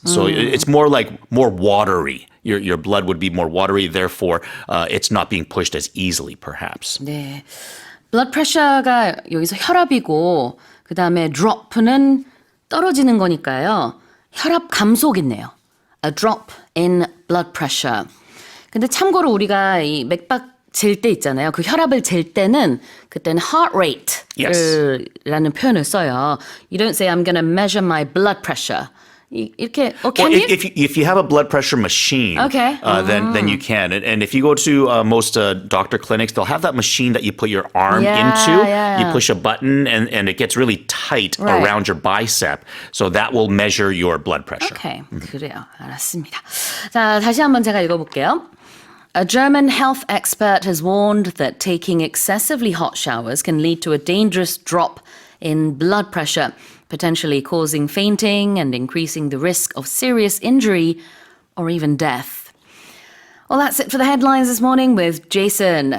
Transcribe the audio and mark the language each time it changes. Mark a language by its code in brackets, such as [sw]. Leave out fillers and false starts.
[en] So it's more watery. Your blood would be more watery, therefore it's not being pushed as easily, perhaps. [ko] 네, blood pressure가 여기서 혈압이고 그 다음에 drop는 떨어지는 거니까요. 혈압 감소겠네요. [en] A drop in blood pressure. [ko] 근데 참고로 우리가 이 맥박 잴 때 있잖아요. 그 혈압을 잴 때는 그때는 heart rate라는 표현을 써요. [en] You don't say I'm going to measure my blood pressure. [ko] 이렇게 [en] can you? If you have a blood pressure machine, Okay. Then you can. And if you go to most doctor clinics, they'll have that machine that you put your arm into. Yeah. You push a button and it gets really tight Right. around your bicep. So that will measure your blood pressure. [ko] Okay, 그래요. 알았습니다. 자, 다시 한번 제가 읽어볼게요. [en] A German health expert has warned that taking excessively hot showers can lead to a dangerous drop in blood pressure, potentially causing fainting and increasing the risk of serious injury or even death. Well, that's it for the headlines this morning with Jason.